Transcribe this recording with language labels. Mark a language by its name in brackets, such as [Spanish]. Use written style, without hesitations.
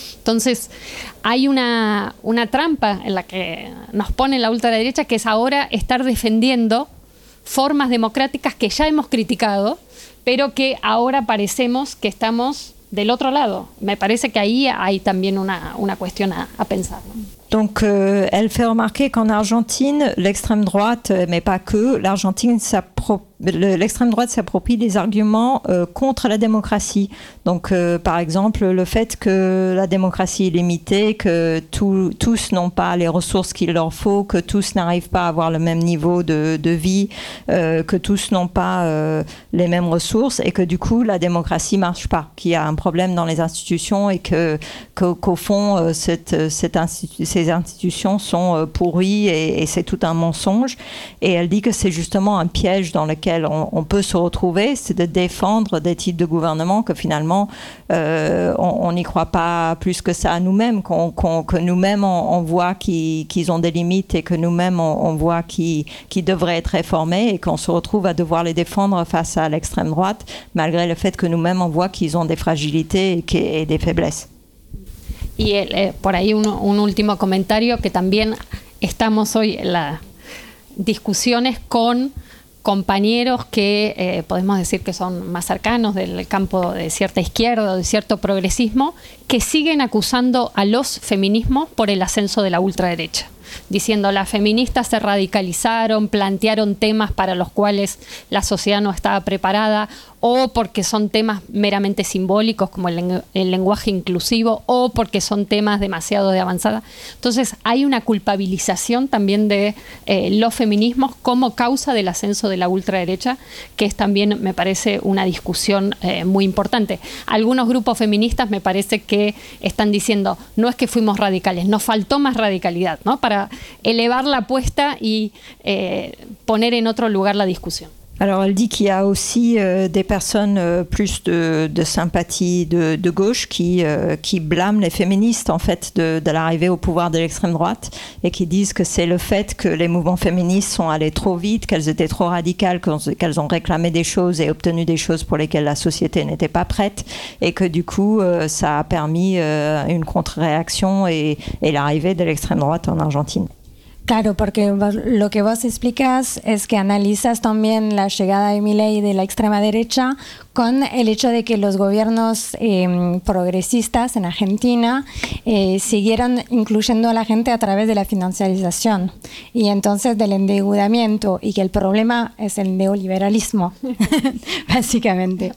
[Spanish] Entonces, hay una trampa en la que nos pone la ultraderecha, que es ahora estar defendiendo formas democráticas que ya hemos criticado, pero que ahora parecemos que estamos del otro lado. Me parece que ahí hay también una cuestión a pensar, ¿no? [French] Donc, elle fait remarquer qu'en Argentine, l'extrême droite, mais pas que, l'Argentine s'approprie L'extrême droite s'approprie des arguments contre la démocratie. Donc, par exemple, le fait que la démocratie est limitée, que tous n'ont pas les ressources qu'il leur faut, que tous n'arrivent pas à avoir le même niveau de vie, que tous n'ont pas les mêmes ressources et que du coup, la démocratie ne marche pas, qu'il y a un problème dans les institutions et qu'au fond, ces institutions sont pourries et c'est tout un mensonge. Et elle dit que c'est justement un piège dans lequel on peut se retrouver, c'est de défendre des types de gouvernement que finalement on n'y croit pas plus que ça à nous-mêmes, que nous-mêmes on voit qu'ils ont des limites et que nous-mêmes on voit qu'ils devraient être réformés et qu'on se retrouve à devoir les défendre face à l'extrême droite malgré le fait que nous-mêmes on voit qu'ils ont des fragilités et des faiblesses. [Spanish] Et pour ahí un último comentario que también estamos hoy en las discusiones con compañeros que podemos decir que son más cercanos del campo de cierta izquierda o de cierto progresismo, que siguen acusando a los feminismos por el ascenso de la ultraderecha, diciendo las feministas se radicalizaron, plantearon temas para los cuales la sociedad no estaba preparada, o porque son temas meramente simbólicos como el lenguaje inclusivo, o porque son temas demasiado de avanzada. Entonces hay una culpabilización también de los feminismos como causa del ascenso de la ultraderecha, que es también, me parece, una discusión muy importante. Algunos grupos feministas me parece que están diciendo, no es que fuimos radicales, nos faltó más radicalidad, ¿no? Para elevar la apuesta y poner en otro lugar la discusión. [French] Alors, elle dit qu'il y a aussi des personnes plus de sympathie de gauche qui blâment les féministes, en fait, de l'arrivée au pouvoir de l'extrême droite et qui disent que c'est le fait que les mouvements féministes sont allés trop vite, qu'elles étaient trop radicales, qu'elles ont réclamé des choses et obtenu des choses pour lesquelles la société n'était pas prête et que, du coup, ça a permis une contre-réaction et l'arrivée de l'extrême droite en Argentine. [Spanish] Claro, porque lo que vos explicas es que analizas también la llegada de Milei de la extrema derecha con el hecho de que los gobiernos progresistas en Argentina siguieron incluyendo a la gente a través de la financiarización y entonces del endeudamiento y que el problema es el neoliberalismo, básicamente.